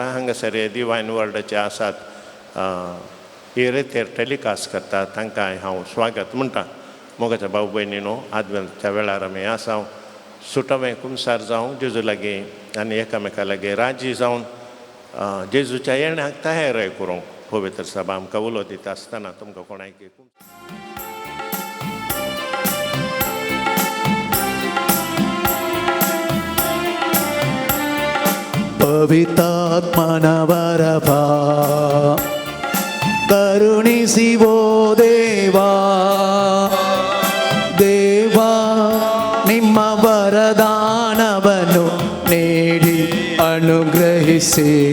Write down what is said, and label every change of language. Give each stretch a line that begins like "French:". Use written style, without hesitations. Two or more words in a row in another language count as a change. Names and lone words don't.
Konkani: हांगासर हे डिवायन वर्ल्डाचे आसात, ही रेतीर टॅलिकास्ट करतात, तांकांय हांव स्वागत म्हणटा. मोगाच्या भाऊ भयणीनो, आदवेंताच्या वेळार आमी आसां. सुटवें कुमसार जावं जेजू लागीं आनी एकामेका लागीं राजी जावन जेजूच्या येण्याक तयाराय करूंक पवित्र सभा आमकां उलो दिता आसतना तुमकां कोणाक
Kannada: ಪವಿತಾತ್ಮನವರಭಾ ಕರುಣಿಸಿವೋ ದೇವಾ, ದೇವಾ ನಿಮ್ಮ ವರದಾನವನ್ನು ನೀಡಿ ಅನುಗ್ರಹಿಸಿ.